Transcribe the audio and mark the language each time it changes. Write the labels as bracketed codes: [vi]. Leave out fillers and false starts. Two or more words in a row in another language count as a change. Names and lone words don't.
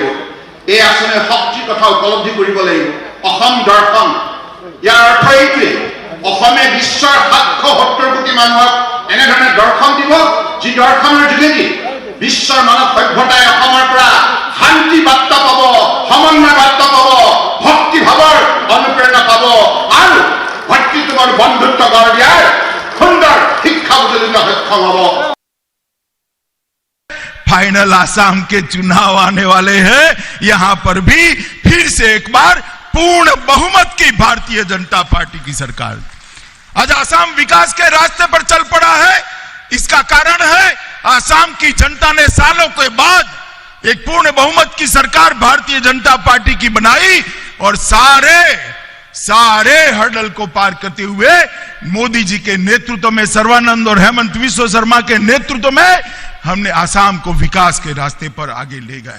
[as] এই আঁচনিৰ শক্তিৰ কথা উপলব্ধি কৰিব লাগিব। অসম দৰ্শন, ইয়াৰ অৰ্থ এইটোৱে অসমে বিশ্বৰ 770 কোটি মানুহক এনেধৰণে দৰ্শন দিব যি দৰ্শনৰ যোগেদি বিশ্বৰ মানৱ সভ্যতাই অসমৰ পৰা শান্তি বাৰ্তা পাব, সমন্বয় বাৰ্তা পাব, ভক্তি ভাৱৰ অনুপ্ৰেৰণা পাব আৰু ভাতৃত্বৰ বন্ধুত্ব গঢ় দিয়াৰ সুন্দৰ শিক্ষা বুটলিব সক্ষম হ'ব। [hi] फाइनल आसाम के चुनाव आने वाले हैं। यहां पर भी फिर से एक बार पूर्ण बहुमत की भारतीय जनता पार्टी की सरकार। आज आसाम विकास के रास्ते पर चल पड़ा है। इसका कारण है आसाम की जनता ने सालों के बाद एक पूर्ण बहुमत की सरकार भारतीय जनता पार्टी की बनाई और सारे हर्डल को पार करते हुए मोदी जी के नेतृत्व में, सर्वानंद और हेमंत विश्व शर्मा के नेतृत्व में हमने आसाम को विकास के रास्ते पर आगे ले गए।